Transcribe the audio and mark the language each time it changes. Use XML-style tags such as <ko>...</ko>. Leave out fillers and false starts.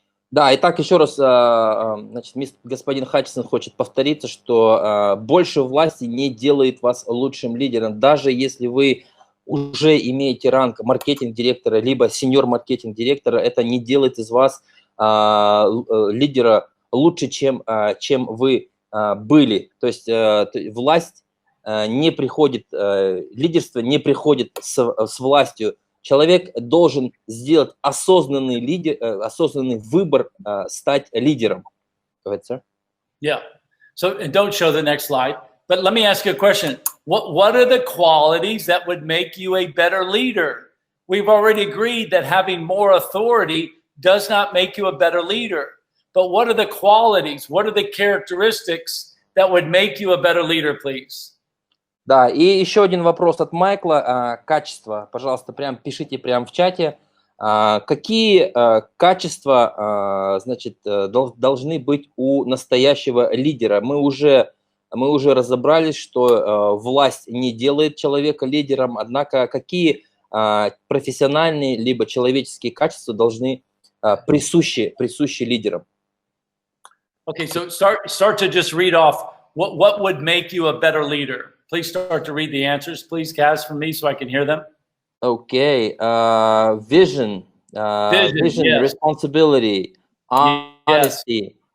<ru>Да, итак, еще раз, значит, господин Хатчинсон хочет повториться, что больше власти не делает вас лучшим лидером, даже если вы уже имеете ранг маркетинг-директора, либо сеньор-маркетинг-директора, это не делает из вас лидера лучше, чем вы были. То есть власть не приходит, лидерство не приходит с властью. Человек должен сделать осознанный выбор стать лидером.</ru> <en>Go ahead, sir. Yeah. So and don't show the next slide. But let me ask you a question. What are the qualities that would make you a better leader? We've already agreed that having more authority does not make you a better leader. But what are the qualities? What are the characteristics that would make you a better leader, please?</en> <ru>Да, и еще один вопрос от Майкла. Качества. Пожалуйста, пишите прямо в чате. Какие качества, значит, должны быть у настоящего лидера? Мы уже разобрались, что власть не делает человека лидером, однако какие профессиональные либо человеческие качества должны присущи лидерам?</ru> <en>Okay, so start to just read off what would make you a better leader. Please start to read the answers, please, Kaz, for me so I can hear them. Okay, vision, yes. responsibility, honesty.</en>